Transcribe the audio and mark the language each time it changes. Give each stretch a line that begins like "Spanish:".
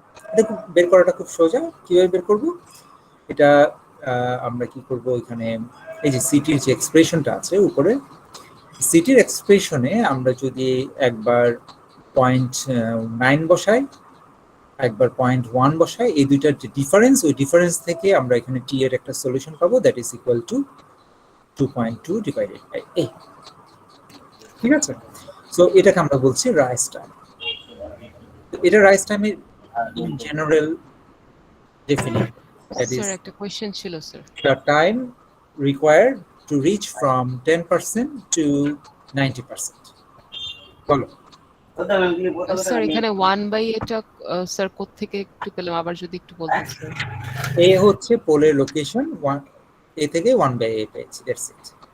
Bangla: এটা বের করাটা খুব সোজা। কিভাবে বের করব? এটা আমরা কি করব, এখানে এই যে সিটির যে এক্সপ্রেশনটা আছে উপরে, সিটির এক্সপ্রেশনে আমরা যদি একবার 0.9 বসাই, একবার 0.1 বসাই, এই দুইটার যে ডিফারেন্স, ওই ডিফারেন্স থেকে আমরা এখানে টি এর একটা সলিউশন পাবো,
English: That is equal to 2.2 divided by a।
Bangla: ঠিক আছে? সো এটাকে আমরা বলছি রাইজ টাইম। এটা রাইজ টাইমের in general definition, that is sir একটা কোশ্চেন ছিল sir.
English: the time required to reach from 10% to 90%.
Bangla: বলো। স্যার এখানে 1 বাই এটা স্যার কোথা থেকে একটু পেলাম, আবার যদি একটু বলতেন স্যার। এ হচ্ছে পোলের লোকেশন, 1 এ থেকে 1 বাই a পেয়েছি, দ্যাটস ইট।